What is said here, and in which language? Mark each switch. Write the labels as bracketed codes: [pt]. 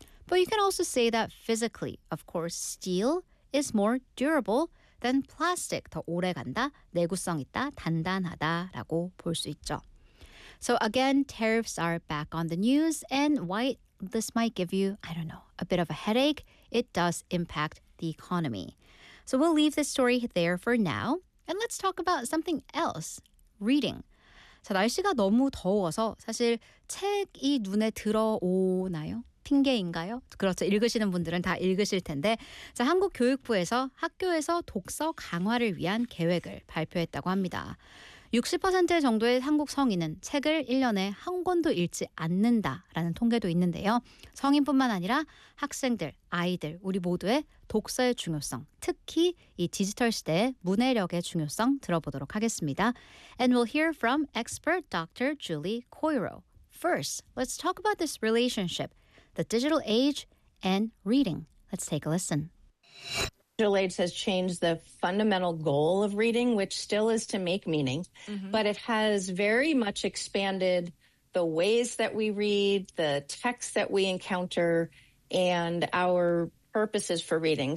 [en] But you can also say that physically, of course, steel is more durable than plastic, [ko] 더 오래간다, 내구성 있다, 단단하다라고 볼 수 있죠. [en] So again, tariffs are back on the news, and why this might give you, I don't know, a bit of a headache, it does impact the economy. So we'll leave this story there for now, and let's talk about something else, reading. [ko] 자, 날씨가 너무 더워서 사실 책이 눈에 들어오나요? 핑계인가요? 그렇죠. 읽으시는 분들은 다 읽으실 텐데 자, 한국교육부에서 학교에서 독서 강화를 위한 계획을 발표했다고 합니다. 60% 정도의 한국 성인은 책을 1년에 한 권도 읽지 않는다라는 통계도 있는데요. 성인뿐만 아니라 학생들, 아이들, 우리 모두의 독서의 중요성, 특히 이 디지털 시대의 문해력의 중요성 들어보도록 하겠습니다. [en] And we'll hear from expert Dr. Julie Coiro. First, let's talk about this relationship, the digital age and reading. Let's take a listen. Digital age has changed the fundamental goal of reading, which still is to make meaning, but it has very much expanded the ways that we read, the texts that we encounter, and our purposes for reading.